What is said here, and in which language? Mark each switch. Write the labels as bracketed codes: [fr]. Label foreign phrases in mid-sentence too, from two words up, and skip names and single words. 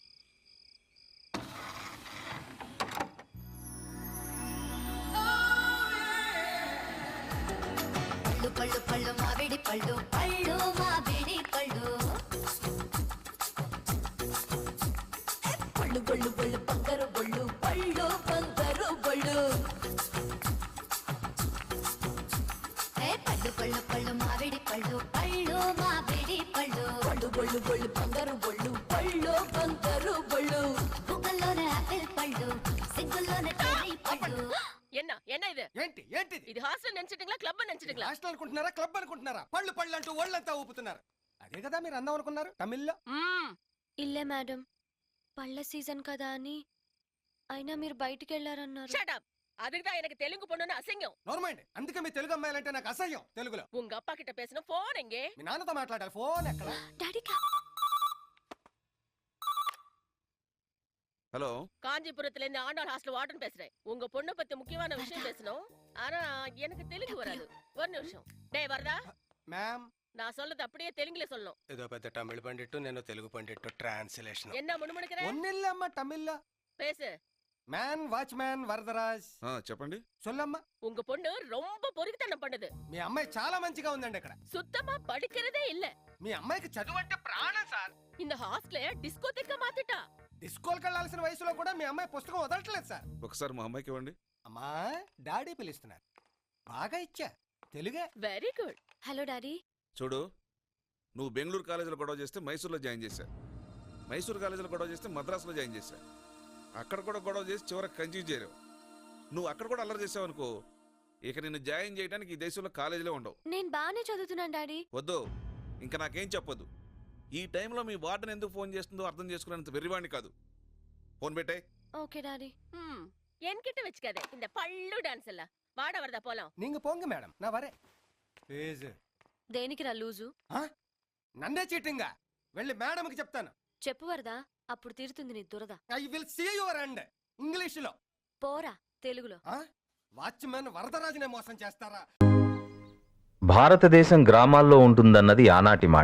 [te] పళ్ళు పళ్ళు మామిడి పళ్ళు, పళ్ళు మామిడి పళ్ళు, పళ్ళు బొళ్ళు బొళ్ళు బంగారు బొళ్ళు, పళ్ళు బంగారు బొళ్ళు. పళ్ళు పళ్ళు పళ్ళు మామిడి పళ్ళు, పళ్ళు మామిడి పళ్ళు, పళ్ళు బొళ్ళు బొళ్ళు బంగారు బొళ్ళు, పళ్ళు బంగారు బొళ్ళు. బుగ్గల్లోనే ఆపిల్ పళ్ళు, సిగ్గుల్లోనే చెర్రీ పళ్ళు. [ta] என்ன இது? [te] ఏంటి ఏంటిది? ఇది హాస్టల్ నెంచిటింగ్లా క్లబ్ నెంచిటింగ్లా? హాస్టల్ అనుకుంటున్నారా, క్లబ్ అనుకుంటున్నారా? పళ్ళు పళ్ళు అంటూ ఒళ్ళంతా ఊపుతున్నారు. అదే కదా మీరు అందం అనుకున్నారు తమిళ్లో. ఇల్లే మేడం, పళ్ళ సీజన్ కదా అని. అయినా మీరు బయటికి వెళ్ళారన్నారు. [en] Shut up. [ta] அதுக்குதான் எனக்கு தெலுங்கு பொண்ணுன்னு அசிங்கம். [te] నోర్మైండ్, అందుకే మీ తెలుగు అమ్మాయిలంటే నాకు అసహ్యం. తెలుగులో [ta] உங்க அப்பா கிட்ட பேசணும். ఫోన్ எங்கே? [te] మీ నాన్నతో మాట్లాడాలి. ఫోన్ ఎక్కడ? డాడీ హలో, [ta] காஞ்சிபுரத்துல இருந்து ஆண்டாள் ஹாஸ்டல் வார்டன் பேசுறேன். உங்க பொண்ணு பத்தி முக்கியமான விஷயம் பேசணும். ஆனா எனக்கு தெலுங்கு வராது. ஒரு நிமிஷம். டேய் வரதா, [te] మ్యామ్, [ta] நான் சொல்றது அப்படியே தெலுங்குல சொல்லணும். [te] ఏదో పెద్ద తమిళ పండిట్టు, నేను తెలుగు పండిట్టు. ట్రాన్స్లేషన్ [ta] என்ன முணுமுணுக்குற? [te] ఒన్నిల్లమ్మ తమిళ్లో. [ta] பேசு. [en] Man watchman వరదరాజ్ [te] చెప్పండి. [ta] சொல்லம்மா உங்க பொண்ணு ரொம்ப பொறுக்கித்தனம் பண்ணுது. [te] మీ అమ్మాయి చాలా మంచిగా ఉందండి ఇక్కడ. [ta] சுத்தமா படிக்கிறதே இல்ல. [te] మీ అమ్మాయికి చదువు అంటే ప్రాణం సార్. [ta] இந்த ஹாஸ்டல டிஸ்கோதெக்க மாத்திட்டா. [te] డిస్కోల్కి వెళ్ళాల్సిన వయసులో కూడా మీ అమ్మాయి పుస్తకం వదలట్లేదు సార్. ఒకసారి మా అమ్మాయికి ఇవ్వండి. అమ్మా డాడీ పిలుస్తున్నారు. బాగా ఇచ్చా తెలుగే. [en] Very good. Hello Daddy. [te] చూడు, నువ్వు బెంగళూరు కాలేజీలో గొడవ చేస్తే మైసూర్లో జాయిన్ చేశా. మైసూర్ కాలేజీలో గొడవ చేస్తే మద్రాసులో జాయిన్ చేశా. అక్కడ కూడా గొడవ చేసి చివరికి కన్ఫ్యూజ్ చేరావు. నువ్వు అక్కడ కూడా అల్లరి చేసావు అనుకో, ఇక నిన్ను జాయిన్ చేయడానికి ఈ దేశంలో కాలేజీలో ఉండవు. నేను బాగానే చదువుతున్నాను డాడీ. వద్దు, ఇంకా నాకేం చెప్పొద్దు. ఈ టైంలో మీ వార్డెన్ ఎందుకు ఫోన్ చేస్తుందో అర్థం చేసుకునేంత వెర్రివాణ్ణి కాదు. ఫోన్ పెట్టే. [en] Okay Daddy. [ta] என்கிட்ட வச்சுக்காத இந்த பள்ளு டான்ஸ் எல்லாம். வாட வரதா போலாம். நீங்க போங்க மேடம், நான் வரேன். [te] ప్లీజ్. దేనికి రా లూజు? నన్నే చీటింగా వెళ్ళి మేడంకి చెప్తాను. చెప్పు వరదా, అప్పుడు తీరుతుంది నీ దురద. [en] I will see your end. ఇంగ్లీషులో [te] పోరా తెలుగులో. వాచ్మెన్ వరదరాజునే మోసం చేస్తారా? భారతదేశం గ్రామాల్లో ఉంటుందన్నది ఆనాటి మాట.